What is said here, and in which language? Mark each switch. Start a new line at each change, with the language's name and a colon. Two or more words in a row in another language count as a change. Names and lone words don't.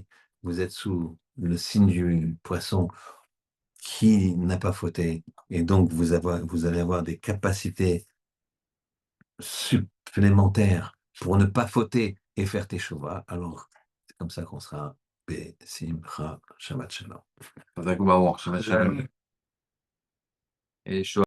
French: Vous êtes sous le signe du poisson qui n'a pas fauté. Et donc, vous allez avoir des capacités supplémentaires pour ne pas fauter et faire tes choix. Alors, c'est comme ça qu'on sera
Hebrew: בשמחה שבת שלום. חזק וברוך, שבת שלום. ישועה.